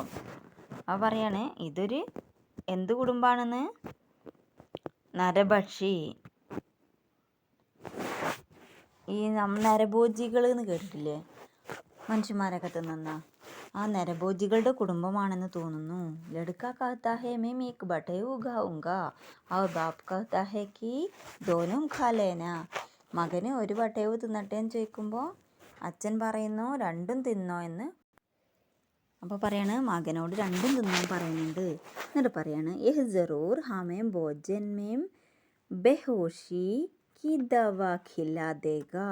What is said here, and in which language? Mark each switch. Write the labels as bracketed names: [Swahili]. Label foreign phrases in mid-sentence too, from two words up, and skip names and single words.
[Malayalam] അപ്പോൾ പറയാണ് ഇതൊരു എന്ത് കുടുംബാണെന്ന്? നരഭക്ഷി. ഈ നരഭോജികൾ എന്ന് കേട്ടിട്ടില്ലേ, മനുഷ്യന്മാരൊക്കെ തിന്നുന്ന ആ നരഭോജികളുടെ കുടുംബമാണെന്ന് തോന്നുന്നു. [Hindi] ലഡ്ക कहता है मैं एक बटेव खाऊंगा और बाप कहता है कि दोनों खा लेना. [Malayalam] മകന് ഒരു ബട്ടേവ് തിന്നട്ടെ എന്ന് ചോദിക്കുമ്പോൾ അച്ഛൻ പറയുന്നു രണ്ടും തിന്നോ എന്ന്. അപ്പോൾ പറയാണ് മകനോട് രണ്ടും തിന്നാൻ പറയുന്നുണ്ട്. എന്നിട്ട് പറയാണ് [Hindi] यह ज़रूर हमें भोजन में बेहोशी की दवा खिला देगा.